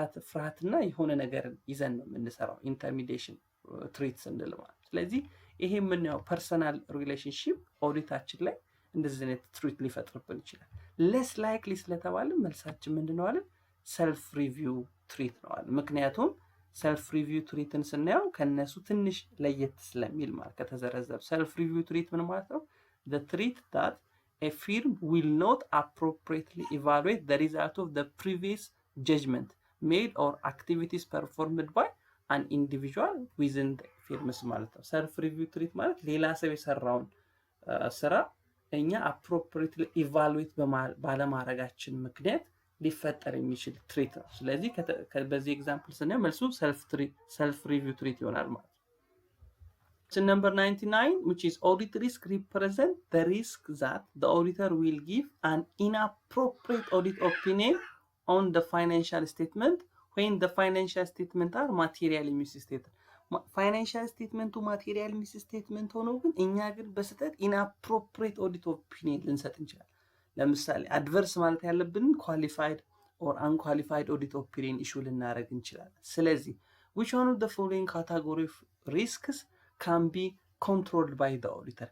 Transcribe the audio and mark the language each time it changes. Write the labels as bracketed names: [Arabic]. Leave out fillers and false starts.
[Amharic] ፍርሃትና የሆነ ነገር ይዘን ነው የምንሰራው ኢንተርሚዲዬሽን ትሪት ስንል ማለት። ስለዚህ ይሄ የምናየው ፐርሰናል ሪሌሽንሺፕ ኦዲታችን ላይ እንደዚህ አይነት ትሪት ሊፈጥርብን ይችላል። less likely ስለተባለ መልሳችን ምንድነው አለ? ሰልፍ ሪቪው ትሪት ነው አለ። ምክንያቱም ሰልፍ ሪቪው ትሪትን ስናየው ከነሱ ትንሽ ለየት ስለሚል ማለት ከተዘረዘሩ። ሰልፍ ሪቪው ትሪት ምን ማለት ነው? [English] the treat that a firm will not appropriately evaluate the result of the previous judgment made or activities performed by an individual within the firm [Amharic] ማለት ነው። ሰልፍ ሪቪው ትሪት ማለት ሌላ ሰው የሰራውን ስራ እኛ appropriately evaluate ባለማድረጋችን ምክንያት ሊፈጠር የሚችል ትሪት ነው። ስለዚህ በዚህ ኤግዛምፕል ስናየው መልሱ ሰልፍ ሪቪው ትሪት ይሆናል ማለት ነው። [English] So number 99 which is audit risk represent the risk that the auditor will give an inappropriate audit opinion on the financial statement when the financial statement are materially misstated. [Amharic] ፋይናንሻል ስቴትመንቱ ማቴሪያል ሚስስቴትመንት ሆኖ ግን እኛ ግን በስህተት ኢንአፕሮፕሪየት ኦዲት ኦፒኒየን ልንሰጥ እንችላለን። ለምሳሌ አድቨርስ ማለት ያለብን ኳሊፋይድ ኦር አንኳሊፋይድ ኦዲት ኦፒኒየን ኢሹ ልናደርግ እንችላለን። ስለዚህ [English] which one of the following category of risks can be controlled by the auditor?